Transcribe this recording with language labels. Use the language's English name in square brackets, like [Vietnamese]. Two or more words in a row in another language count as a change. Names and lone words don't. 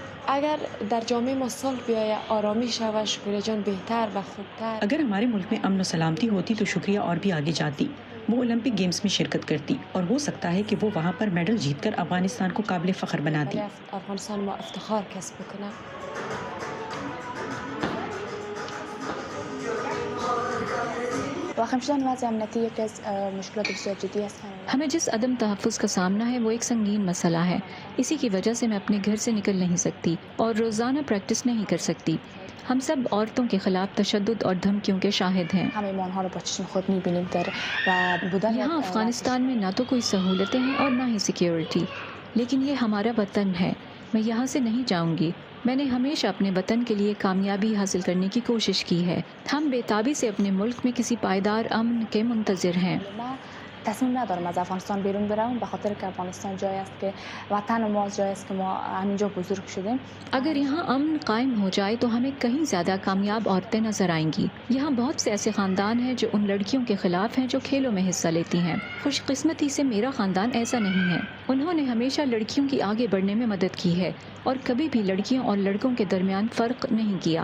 [Persian] اگر در جامعه ما صلح بیاید، آرامی شود، شکریه جان بهتر و خوبتر. [Urdu] اگر ہمارے ملک میں امن و سلامتی ہوتی تو شکریہ اور بھی آگے جاتی، وہ اولمپک گیمز میں شرکت کرتی اور ہو سکتا ہے کہ وہ وہاں پر میڈل جیت کر افغانستان کو قابل فخر بناتی. [Persian] افغانستان ما افتخار کسب بکنه. واقع شدن وضع امنیتی یکی از مشکلات بسیار جدی است. [Urdu] ہمیں جس عدم تحفظ کا سامنا ہے وہ ایک سنگین مسئلہ ہے. اسی کی وجہ سے میں اپنے گھر سے نکل نہیں سکتی اور روزانہ پریکٹس نہیں کر سکتی. ہم سب عورتوں کے خلاف تشدد اور دھمکیوں کے شاہد ہیں. یہاں افغانستان میں نہ تو کوئی سہولتیں ہیں اور نہ ہی سیکیورٹی، لیکن یہ ہمارا وطن ہے. میں یہاں سے نہیں جاؤں گی. میں نے ہمیشہ اپنے وطن کے لیے کامیابی حاصل کرنے کی کوشش کی ہے. ہم بے تابی سے اپنے ملک میں کسی پائیدار امن کے منتظر ہیں. [Persian] تصمیم ندارم از افغانستان بیرون بروم، به خاطر که افغانستان جایی است که وطن ماست، جایی است که ما همینجا بزرگ شدیم. [Urdu] اگر یہاں امن قائم ہو جائے تو ہمیں کہیں زیادہ کامیاب عورتیں نظر آئیں گی. یہاں بہت سے ایسے خاندان ہیں جو ان لڑکیوں کے خلاف ہیں جو کھیلوں میں حصہ لیتی ہیں. خوش قسمتی سے میرا خاندان ایسا نہیں ہے. انہوں نے ہمیشہ لڑکیوں کی آگے بڑھنے میں مدد کی ہے اور کبھی بھی لڑکیوں اور لڑکوں کے درمیان فرق نہیں کیا.